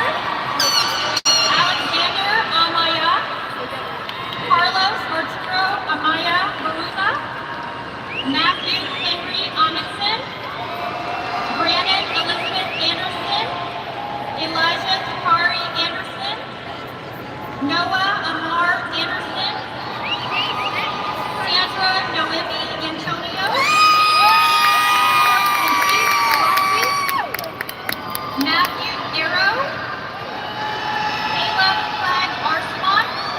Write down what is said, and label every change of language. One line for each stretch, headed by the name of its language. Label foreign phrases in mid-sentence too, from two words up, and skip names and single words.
English: Alexander Amaya. Carlos Arturo Amaya Baruza. Matthew Henry Amundsen. Brandon Elizabeth Anderson. Elijah Takari Anderson. Noah Amar Anderson. Sandra Noemi Antonio. Matthew Arrow. Caleb Clegg Arsenal.